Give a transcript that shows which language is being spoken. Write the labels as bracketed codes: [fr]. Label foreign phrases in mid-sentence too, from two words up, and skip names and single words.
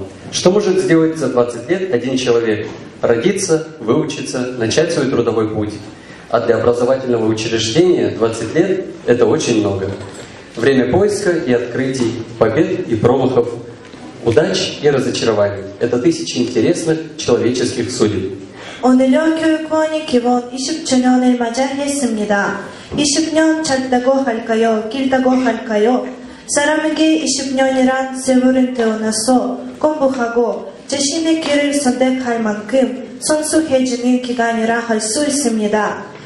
[ru] Что может сделать за 20 лет один человек? Родиться, выучиться, начать свой трудовой путь. А для образовательного учреждения 20 лет – это очень много. Время поиска и открытий, побед и промахов, удач и разочарований. Это тысячи интересных человеческих судеб. [ko] 오늘은 교육원이 기본 20주년을 맞이했습니다. 20년 짧다고 할까요? 길다고 할까요? 사람에게 20년이란 세월을 태어나서 공부하고 자신의 길을 선택할 만큼 성숙해지는 기간이라 할 수 있습니다.